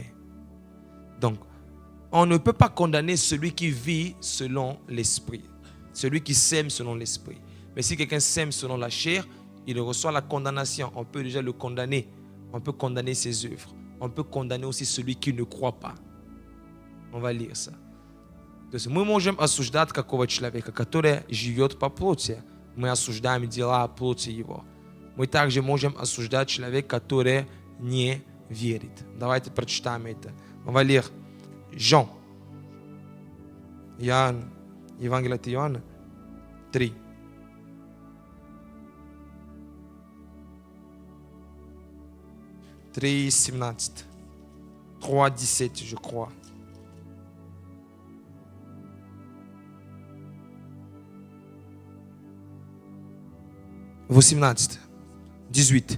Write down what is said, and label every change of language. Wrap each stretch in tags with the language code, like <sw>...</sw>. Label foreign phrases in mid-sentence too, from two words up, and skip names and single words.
<fr>Donc, on ne peut pas condamner celui qui vit selon l'esprit. Celui qui sème selon l'esprit. Mais si quelqu'un sème selon la chair, il reçoit la condamnation. On peut déjà le condamner. On peut condamner ses œuvres. On peut condamner aussi celui qui ne croit pas. On va lire ça.</fr> <ru>То есть мы можем осуждать какого человека, который живет по плоти. Мы осуждаем дела плоти его. Мы также можем осуждать человека, который не верит. Давайте прочитаем это.</ru> <fr>On va lire Jean.</fr> <ru>Евангелие от Иоанна 3.</ru> <fr>« 3:17, 3:17, je crois. Verset 18.</fr>